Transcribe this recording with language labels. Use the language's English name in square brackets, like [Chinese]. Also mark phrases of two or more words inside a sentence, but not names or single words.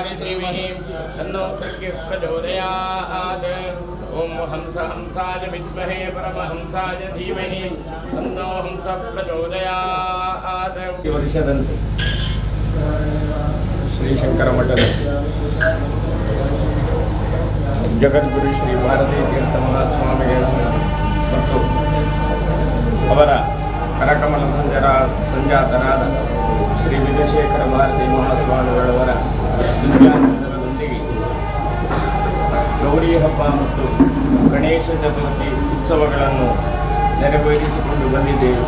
[Sanskrit] धीमहि तन्नो प्रज्ञः प्रचोदयात्। ओम हंसाय विद्महे परमहंसाय धीमहि तन्नो हंसः प्रचोदयात्। [Kannada] ವರ್ಷದಂತೆ ಶ್ರೀ ಶಂಕರ ಮಠದ ಜಗದ್ಗುರು ಶ್ರೀ ಭಾರತೀ ತೀರ್ಥ ಮಹಾಸ್ವಾಮಿಗಳು ಮತ್ತು ಅವರ ಕರಕಮಲ ಸಂಜಾತರಾದ ಶ್ರೀ ವಿಜಯಶೇಖರ ಭಾರತೀ ಮಹಾಸ್ವಾಮಿಗಳವರ ವಿದ್ಯಾನಂದರದೊಂದಿಗೆ ಗೌರಿ ಹಬ್ಬ ಮತ್ತು ಗಣೇಶ ಚತುರ್ಥಿ ಉತ್ಸವಗಳನ್ನು ನೆರವೇರಿಸಿಕೊಂಡು ಬಂದಿದ್ದೇವೆ.